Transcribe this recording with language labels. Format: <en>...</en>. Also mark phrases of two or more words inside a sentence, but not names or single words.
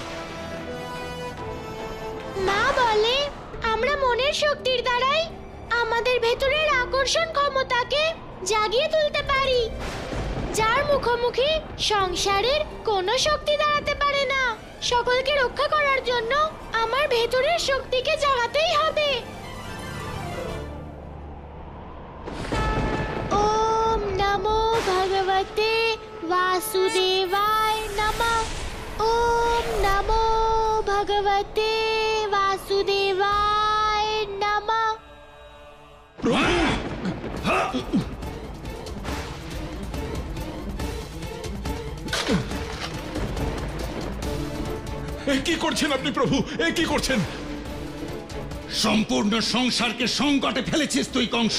<bn>মা বলে আমরা মনের শক্তির দ্বারাই আমাদের ভেতরের আকর্ষণ ক্ষমতাকে জাগিয়ে তুলতে পারি, যার মুখোমুখি সংসারের কোনো শক্তি দাঁড়াতে পারে না। সকলকে রক্ষা করার জন্য আমার ভেতরের শক্তিকে জাগাতেই হবে।</bn> <sa>ওম নমো ভগবতে वासुदेवाय नमः। ओम नमो भगवते वासुदेवाय नमः।</sa> <bn>কি করছেন আপনি প্রভু? কি করছেন? সম্পূর্ণ সংসারকে সংকটে ফেলেছিস তুই কংস।</bn>